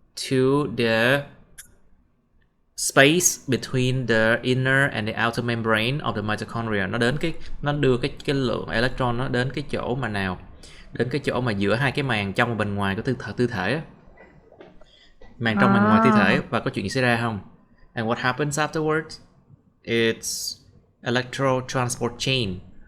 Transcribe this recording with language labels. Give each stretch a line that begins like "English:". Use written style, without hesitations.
English: To the space between the inner and the outer membrane of the mitochondria.
Vietnamese: Nó đưa cái lượng electron nó đến cái chỗ mà nào? Đến cái chỗ mà giữa hai cái màng trong và bên ngoài của tư thể á. Màng trong màng ngoài tư thể. Và có chuyện gì xảy ra không?
English: And what happens afterwards? It's electron-transport chain.